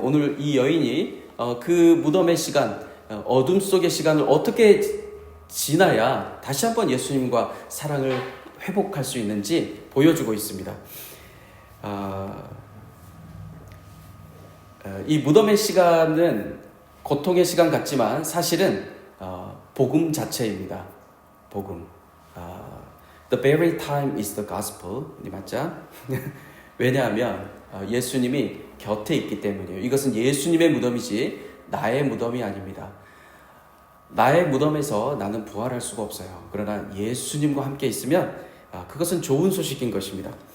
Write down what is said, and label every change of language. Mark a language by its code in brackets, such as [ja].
[ko] 오늘 이 여인이 그 무덤의 시간, 어둠 속의 시간을 어떻게 지나야 다시 한번 예수님과 사랑을 회복할 수 있는지 보여주고 있습니다. 이 무덤의 시간은 고통의 시간 같지만 사실은 복음 자체입니다. 복음. [en] The very time is the gospel. [ko] 맞죠? 왜냐하면 예수님이 곁에 있기 때문이에요. 이것은 예수님의 무덤이지 나의 무덤이 아닙니다. 나의 무덤에서 나는 부활할 수가 없어요. 그러나 예수님과 함께 있으면 그것은 좋은 소식인 것입니다.